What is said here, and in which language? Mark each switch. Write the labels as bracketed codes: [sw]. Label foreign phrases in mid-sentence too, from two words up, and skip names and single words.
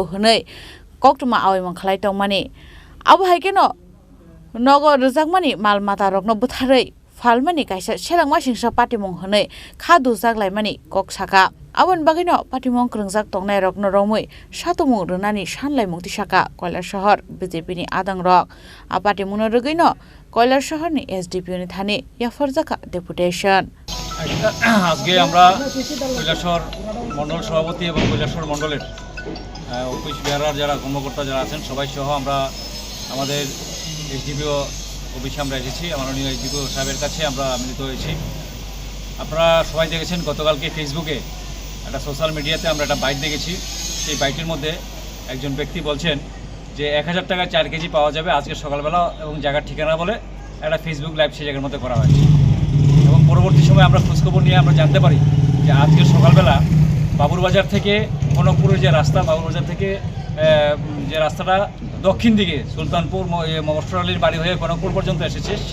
[trp] honoi koktuma awai mangkhlai tongmani abo haike no nogo rjakmani mal mata rokno butharai falmani kaisa selangma singsa party mong honoi khadu jaklaimani kok saka abon bagino party mong krungjak tongnai rokno romoi satumung runani sanlai mukti saka Kailasahar BJP ni adang rok a party muno rogino Kailasahar ni SDPN ni thani yafarjaka deputation [bn] আজকে আমরা কৈলাসহর মণ্ডল সভাপতি এবং কৈলাসহর মণ্ডলের [en] office bearer [bn] যারা কর্মকর্তা যারা আছেন সবাই সহ আমরা আমাদের এসডিপিও অফিসে আমরা এসেছি মাননীয় এসডিপিও সাহেবের কাছে আমরা মিলিত হয়েছি আপনারা সবাই দেখেছেন গতকালকে ফেসবুকে একটা [en] social media [bn] আমরা একটা বাইট দেখেছি সেই বাইটের মধ্যে একজন ব্যক্তি বলছেন যে 1000 টাকায় 4 কেজি পাওয়া যাবে আজকে সকালবেলা এবং জায়গার ঠিকানা বলে একটা ফেসবুক লাইভ সেই জায়গার মধ্যে করা হয়েছে এবং পরবর্তী সময় আমরা খোঁজখবর নিয়ে আমরা জানতে পারি যে আজকে সকালবেলা বাবুরবাজার থেকে কনকপুরের যে রাস্তা বাবুরবাজার থেকে যে রাস্তাটা দক্ষিণ দিকে সুলতানপুর মফস্বর আলীর বাড়ি হয়ে কনকপুর পর্যন্ত এসেছে